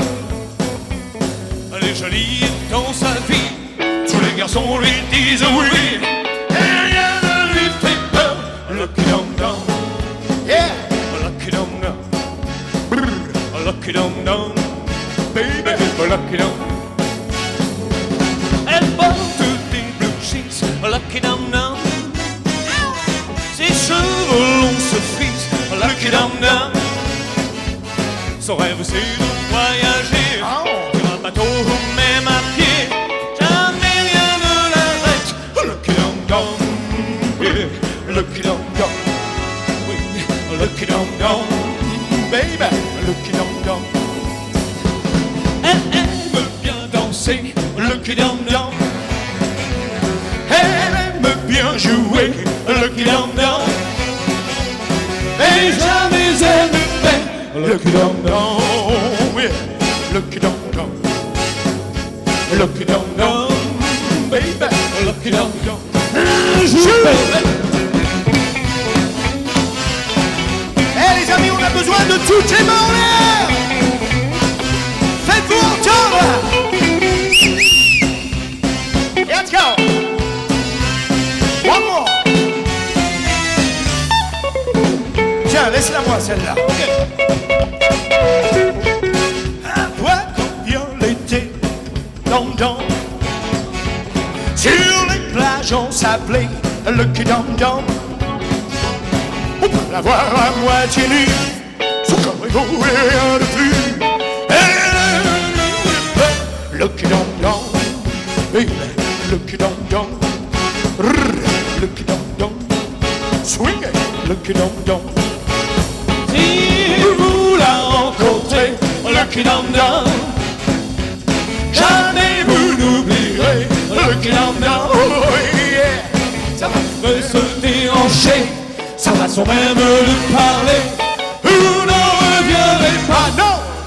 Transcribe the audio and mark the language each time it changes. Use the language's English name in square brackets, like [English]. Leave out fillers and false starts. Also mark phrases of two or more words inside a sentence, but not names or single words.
[French] Elle est jolie dans sa vie, tous les garçons lui disent oui, et rien ne lui fait peur, Lucky Dum Dum, yeah, Lucky Dum Dum, brrr, Lucky Dum Dum, baby, Lucky Dum. Elle porte des [English] blue jeans, [French] Lucky Dum Dum. Ses cheveux longs se frisent, Lucky Dum Dum. Son rêve c'est de voyager sur un bateau ou même à pied. Jamais rien ne l'arrête, Lucky Dum Dum, yeah. Lucky Dum Dum, oui, Lucky Dum Dum, baby, Lucky Dum Dum. Elle aime bien danser, Lucky Dum Dum. Elle aime bien jouer, Lucky Dum Dum. Et jamais elle ne fait Lucky Dum Dum, yeah. Lucky Dum Dum, Lucky Dum Dum, baby, Lucky Dum Dum. Eh, les amis, on a besoin de toutes les mains en l'air. Faites-vous entendre. [English] Let's go. One more. [French] Tiens, laisse-la moi celle-là. À toi quand vient l'été, Dum Dum. Sur les plages ensablées, Lucky Dum Dum. On peut la voir à moitié nue, son corps est beau et rien de plus. Lucky Dum Dum, baby, Lucky Dum Dum. Lucky Dum Dum, [English] swing it, Lucky Dum Dum. [French] Si vous la rencontrez, Lucky Dum Dum, jamais vous n'oublierez Lucky Dum Dum, [English] oh yeah. [French] de se déhancher, sa façon même de parler, où n'en reviendrait pas, non.